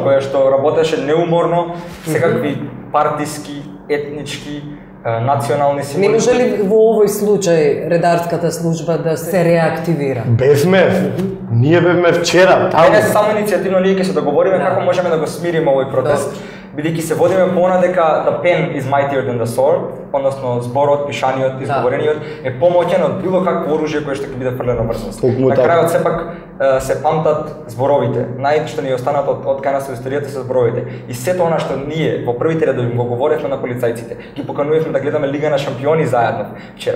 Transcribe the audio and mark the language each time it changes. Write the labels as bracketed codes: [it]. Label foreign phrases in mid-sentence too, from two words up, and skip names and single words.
[mk] Која што работеше неуморно, секакви партиски, етнички, национални символи. Не може ли во овој случај редарската служба да се реактивира? Ние бевме вчера. Не само иницијативно ние ќе се договориме како можеме да го смириме овој протест, бидејќи се водиме пона дека [en] the pen is mightier than the sword, [mk] односно зборот, пишаниот, изговорениот е помоќен од било какво оружје кое што ќе биде фрлено врз. На крајот сепак се памтат зборовите. Најшто ни останат од кај нас во историјата се зборовите. И сето она што ние во првите редови го говоревме на полицајците, ги поканувавме да гледаме Лига на шампиони заедно вчера.